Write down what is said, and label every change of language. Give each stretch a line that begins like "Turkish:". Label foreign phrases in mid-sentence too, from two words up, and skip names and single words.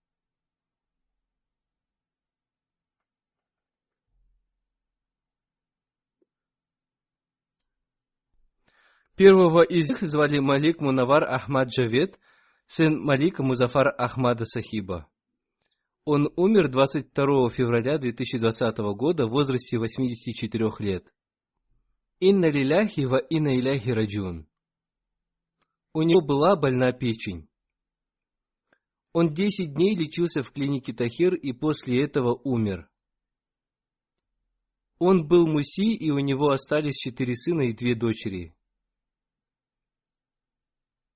Russian: Первого из них звали Малик Мунавар Ахмад Джавед, сын Малика Музафар Ахмада Сахиба. Он умер 22 февраля 2020 года в возрасте 84 лет.
Arabic: إنا لله وإنا إليه راجعون.
Russian: У него была больна печень. Он 10 дней лечился в клинике Тахир и после этого умер. Он был муси, и у него остались 4 сына и 2 дочери.